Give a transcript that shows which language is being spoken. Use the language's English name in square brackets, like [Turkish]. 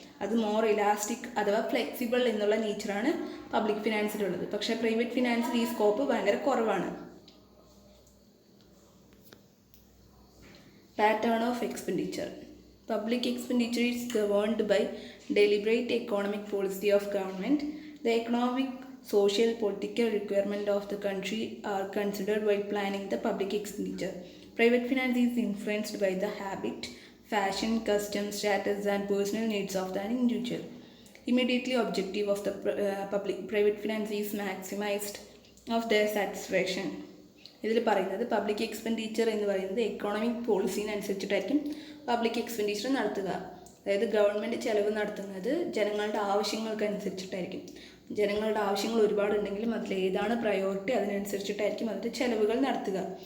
[Malayalam] അത് more elastic അഥവാ flexible എന്നുള്ള നേച്ചറാണ് പബ്ലിക് ഫിനാൻസിലുള്ളത്. പക്ഷേ പ്രൈവറ്റ് ഫിനാൻസിൽ ഈ സ്കോപ്പ് ഭയങ്കര കുറവാണ്. [English] Pattern of expenditure. Public expenditure is governed by deliberate economic policy of government. The economic, social, political requirement of the country are considered while planning the public expenditure. Private finance is influenced by the habit, fashion, custom, status, and personal needs of the individual. Immediately objective of the private finance is maximized of their satisfaction. [Malayalam] ഇതിൽ പറയുന്നത് public expenditure എന്ന് പറയുന്നത് economic പോളിസിനനുസരിച്ചിട്ടായിരിക്കും public expenditure നടത്തുക. അതായത് government ചെലവ് നടത്തുന്നത് ജനങ്ങളുടെ ആവശ്യങ്ങൾക്കനുസരിച്ചിട്ടായിരിക്കും. ജനങ്ങളുടെ ആവശ്യങ്ങൾ ഒരുപാടുണ്ടെങ്കിലും അതിലേതാണ് പ്രയോറിറ്റി അതിനനുസരിച്ചിട്ടായിരിക്കും അതിൻ്റെ ചെലവുകൾ നടത്തുക.